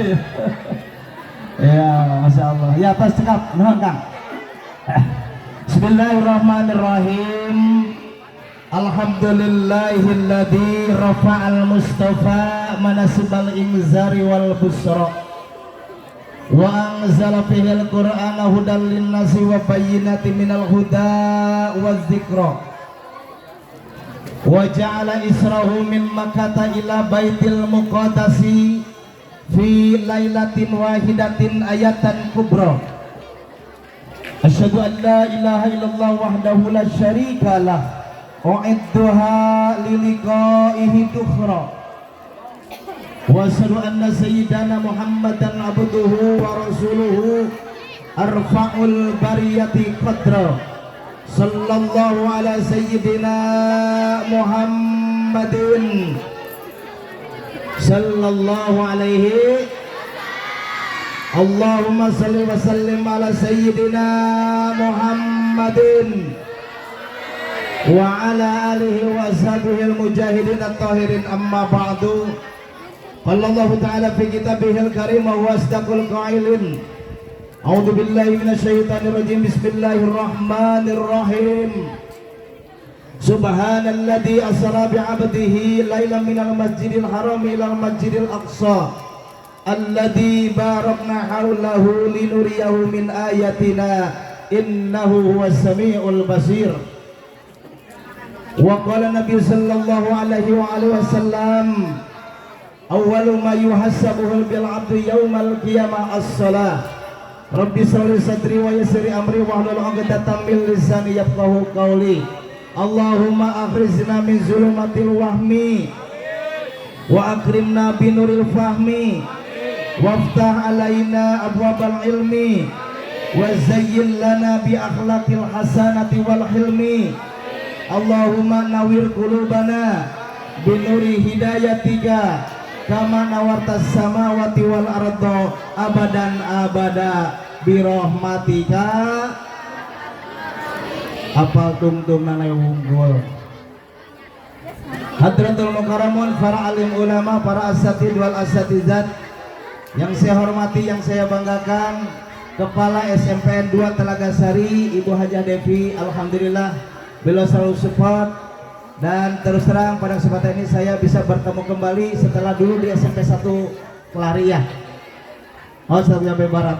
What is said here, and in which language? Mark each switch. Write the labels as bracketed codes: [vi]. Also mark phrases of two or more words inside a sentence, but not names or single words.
[su] Ya, [ar] ما شاء الله. [su] Ya pas cekap, nuhun Kang. [ar] بسم الله الرحمن الرحيم. الحمد لله الذي رفع المصطفى مناصب الإنذار والبشرى وأنزل فيه القرآن هدى للناس وبينات من الهدى والذكرى وجعل إسراءه من مكة إلى بيت المقدس في ليلة واحدة آية كبرى. أشهد أن لا إله إلا الله وحده لا شريك له أعدها للقائه ذخرا وأشهد أن سيدنا محمدا عبده ورسوله أرفع البرية قدرا صلى الله على سيدنا محمد صلى الله عليه اللهم صل وسلم على سيدنا محمد وعلى آله وأصحابه المجاهدين الطاهرين أما بعد. قال الله تعالى في كتابه الكريم وهو أصدق القائلين. أعوذ بالله من الشيطان الرجيم. بسم الله الرحمن الرحيم. سبحان الذي أسرى بعبده ليلا من المسجد الحرام إلى المسجد الأقصى الذي باركنا حوله لنريه من آياتنا إنه هو السميع البصير. وقال النبي صلى الله عليه وآله وسلم أول ما يحاسب به العبد يوم القيامة الصلاة. رب اشرح صدري ويسر أمري واحلل عقدة من لساني يفقهوا قولي. اللهم أخرجنا من ظلمات الوهم وأكرمنا بنور الفهم وافتح علينا أبواب العلم وزين لنا بأخلاق الحسنة والحلم. اللهم نور قلوبنا بنور هدايتك كما نورت السماوات والأرض أبدا أبدا برحمتك. Apal tum-tum nanay unggul. حضرات المكرمون, [id] para alim ulama, para [ar] أساتيذ والأستاذات [id] yang saya hormati, yang saya banggakan, Kepala SMPN 2 Telaga Sari Ibu Hajah Devi, alhamdulillah beliau selalu support. Dan terus terang pada kesempatan ini saya bisa bertemu kembali setelah dulu di SMP 1 Kelariah, sampai Barat.